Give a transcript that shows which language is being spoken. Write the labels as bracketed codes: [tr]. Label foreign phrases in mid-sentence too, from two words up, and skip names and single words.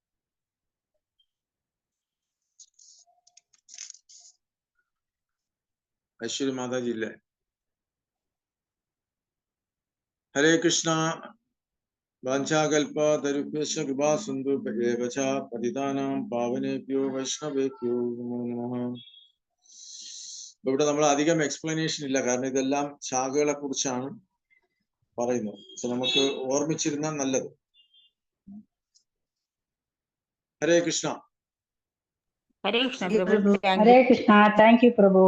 [ml] ഐശ്വര്യ മാതാജി ഇല്ലേ? ഹരേ കൃഷ്ണ. [sa] വാഞ്ചാകൽപ തരുഭ്യശ്ച കൃപാ സിന്ധു ഭജേവച പതിതാനാം പാവനേഭ്യോ വൈഷ്ണവേഭ്യോ നമോ നമഃ. [ml] ഇവിടെ നമ്മൾ അധികം എക്സ്പ്ലനേഷൻ ഇല്ല, കാരണം ഇതെല്ലാം ശാഖകളെ കുറിച്ചാണ് പറയുന്നത്. പക്ഷെ നമുക്ക് ഓർമ്മിച്ചിരുന്നാൽ നല്ലത്. ഹരേ കൃഷ്ണ. ഹരേ കൃഷ്ണ പ്രഭു. ഹരേ കൃഷ്ണ. [en] thank you [ml] പ്രഭു.